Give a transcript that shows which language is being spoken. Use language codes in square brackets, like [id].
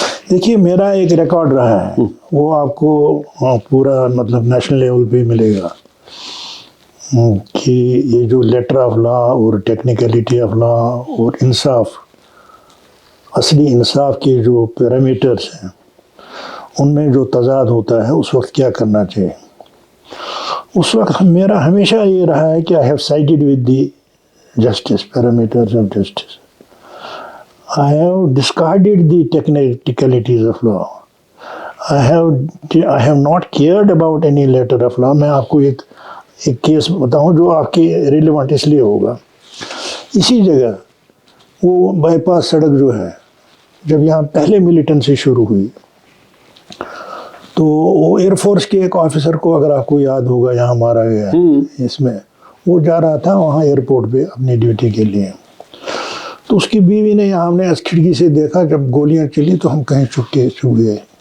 [hi] देखिए मेरा एक रिकॉर्ड रहा है, वो आपको पूरा मतलब नेशनल लेवल पे मिलेगा कि ये जो लेटर ऑफ लॉ और टेक्निकलिटी ऑफ लॉ और इंसाफ, असली इंसाफ के जो पैरामीटर्स हैं उनमें जो तजाद होता है उस वक्त क्या करना चाहिए। उस वक्त मेरा हमेशा ये रहा है कि [en] I have sided with the justice, parameters of justice. I have discarded the technicalities of law. I have not cared about any letter of law. [hi] मैं आपको एक केस बताऊं जो आपके रिलेवेंट इसलिए होगा। इसी जगह वो बाईपास सड़क जो है, जब यहाँ पहले मिलिटेंसी शुरू हुई तो वो एयरफोर्स के एक ऑफिसर को, अगर आपको याद होगा, यहाँ मारा गया इसमें, वो जा रहा था वहाँ एयरपोर्ट पे अपनी ड्यूटी के लिए, तो उसकी बीवी ने, यहाँ हमने खिड़की से देखा जब गोलियां चली तो हम कहीं छुप गए।